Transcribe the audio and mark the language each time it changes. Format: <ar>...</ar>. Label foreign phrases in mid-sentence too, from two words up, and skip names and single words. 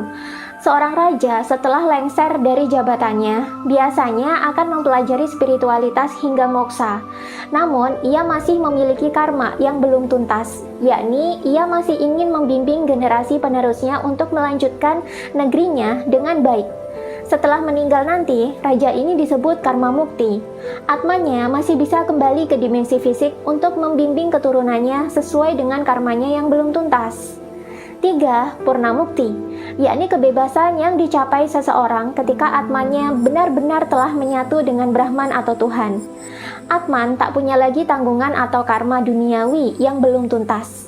<id>Seorang raja setelah lengser dari jabatannya, biasanya akan mempelajari spiritualitas hingga moksa. Namun, ia masih memiliki karma yang belum tuntas, yakni ia masih ingin membimbing generasi penerusnya untuk melanjutkan negerinya dengan baik. Setelah meninggal nanti, raja ini disebut</id> <sa>कर्म मुक्ति.</sa> <id>Atmanya masih bisa kembali ke dimensi fisik untuk membimbing keturunannya sesuai dengan karmanya yang belum tuntas. 3.</id> <sa>पूर्ण मुक्ति,</sa> <id>yakni kebebasan yang dicapai seseorang ketika atmanya benar-benar telah menyatu dengan Brahman atau Tuhan. Atman tak punya lagi tanggungan atau karma duniawi yang belum tuntas.</id>